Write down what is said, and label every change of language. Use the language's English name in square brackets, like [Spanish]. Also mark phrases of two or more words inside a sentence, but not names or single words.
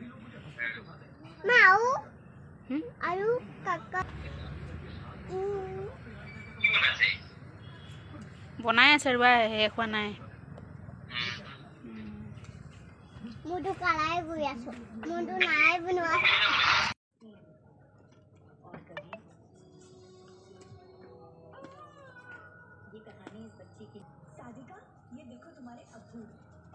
[Assamese] আৰু কাকা বনাই আছে ৰবা শেষ হোৱা নাই মোৰতো কালাই গৈ আছো মোৰতো নাই বনোৱা [Hindi] ये कहानी इस बच्ची की सादिका ये देखो तुम्हारे अब्बू